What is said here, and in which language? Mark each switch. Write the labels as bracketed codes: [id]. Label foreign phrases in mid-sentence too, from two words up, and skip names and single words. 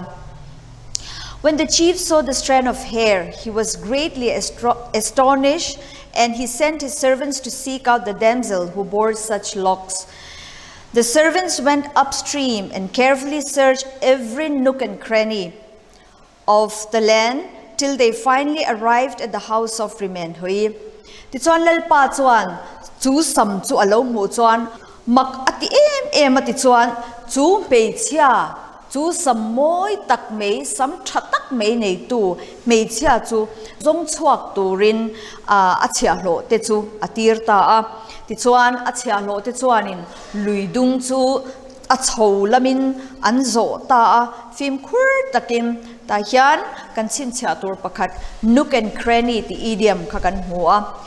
[en] When the chief saw the strand of hair, he was greatly astonished, and he sent his servants to seek out the damsel who bore such locks. The servants went upstream and carefully searched every nook and cranny of the land till they finally arrived at the house of Rimenhoi. [lus] Tichuan lalpa chuan chu sam chu alo mu chuan mak ati em ati chuan chu peichia chu sam moi tak mei sam thatak mei nei tu meichia chu zong chuak turin achia hlo te chu atir ta a tichuan achia hlo te chuanin luidung chu a chho lamin an zo ta a film khur takin ta hian kan chin chha tur pakhat [en] nook and cranny [lus] ti idiom kha kan hua